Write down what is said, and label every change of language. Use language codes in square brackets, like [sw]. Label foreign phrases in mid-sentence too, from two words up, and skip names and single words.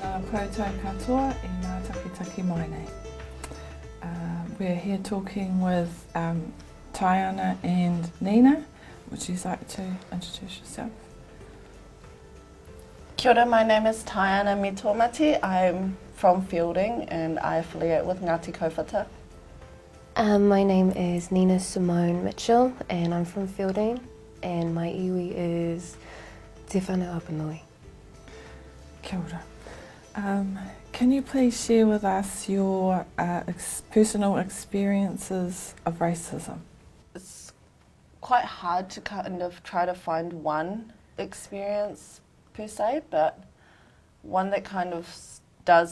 [mi] koutou katoa I ngā takitaki mai nei. [en] We're here talking with Taiana and Nina. Would you like to introduce yourself? [mi] Kia ora, [en] my name is Taiana Mitomati. I'm from Fielding and I affiliate with Ngāti Kauwhata. My name is Nina Simone Mitchell and I'm from Fielding and my iwi is Te Whana Apanui. [mi] Kia ora. [en] Can you please share with us your personal experiences of racism? It's quite hard to kind of try to find one experience per se, but one that kind of does